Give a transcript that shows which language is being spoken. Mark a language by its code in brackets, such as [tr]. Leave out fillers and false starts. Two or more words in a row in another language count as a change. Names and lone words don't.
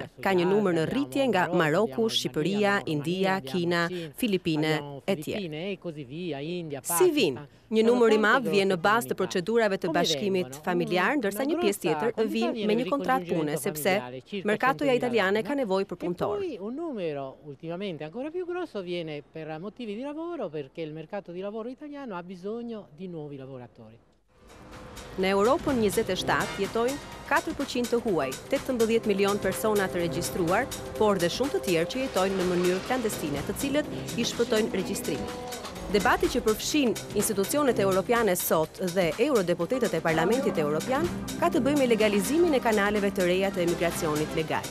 [sq] Ka një numër në rritje nga Maroku, Shqipëria, India, Kina, Filipine e tjerë. Si vinë? Një numër i madh vjen në bazë të procedurave të bashkimit familjar, ndërsa një pjesë tjetër vjen me një kontratë pune, sepse merkatoja italiane ka nevojë për punëtorë. [it] Un numero ultimamente ancora più grosso viene per motivi di lavoro, perché il mercato di lavoro italiano ha bisogno di nuovi lavoratori. [sq] Në Europën 27 jetojnë 4% të huaj, 18 milion persona të regjistruar, por dhe shumë të tjerë që jetojnë në mënyrë klandestine, të cilët i shpëtojnë regjistrimin. Debati që përfshin institucionet europiane sot dhe eurodeputetët e Parlamentit Europian ka të bëjë me legalizimin e kanaleve të reja të emigracionit legal.